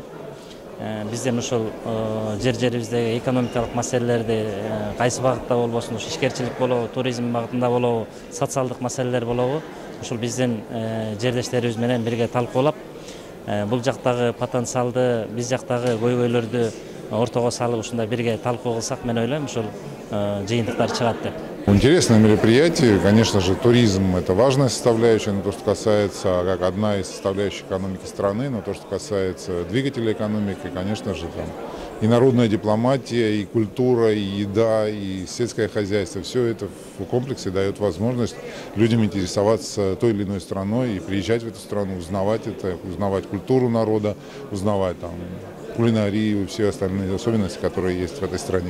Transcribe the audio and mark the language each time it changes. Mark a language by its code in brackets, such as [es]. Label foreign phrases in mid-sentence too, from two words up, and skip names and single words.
[ky] Бизден ошол жерибиздеги экономикалык маселелерди кайсы багытта болбосун, ишкерчилик болобу, туризм багытында болобу, социалдык маселелер болобу, ошол биздин жердештерибиз менен бирге талкуулап, бул жактагы потенциалды, биз жактагы көйгөйлөрдү ортого салып, ушундай бирге талкуу кылсак, мен ойлойм, ошол жыйынтыктар чыгат деп. [ru] Интересное мероприятие. Конечно же, туризм – это важная составляющая, но то, что касается, как одна из составляющих экономики страны, но то, что касается двигателя экономики, конечно же, там и народная дипломатия, и культура, и еда, и сельское хозяйство. Все это в комплексе дает возможность людям интересоваться той или иной страной и приезжать в эту страну, узнавать это, узнавать культуру народа, узнавать там кулинарию и все остальные особенности, которые есть в этой стране.